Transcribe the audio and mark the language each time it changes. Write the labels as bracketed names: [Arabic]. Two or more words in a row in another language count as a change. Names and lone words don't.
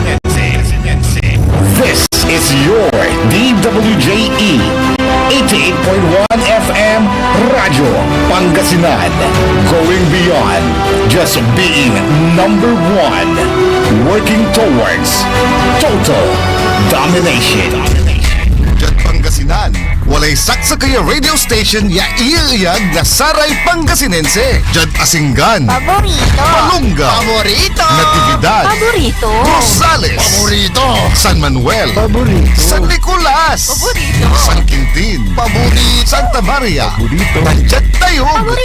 [English] This is your DWJE 88.1 FM Radio Pangasinan, going beyond just being number 1, working towards total domination. [Pangasinan] Diyan Pangasinan, walay saksa kaya [English] radio station [Pangasinan] ya iiyag na saray Pangasinense. Diyan Asinggan, Paborito. Malunga, Paborito. Natividad, Paborito. Rosales, Paborito. San Manuel, Paborito. San Nicolas, Paborito. San Quintin, Paborito. [Filipino] Santa Maria, Nandiyan tayo.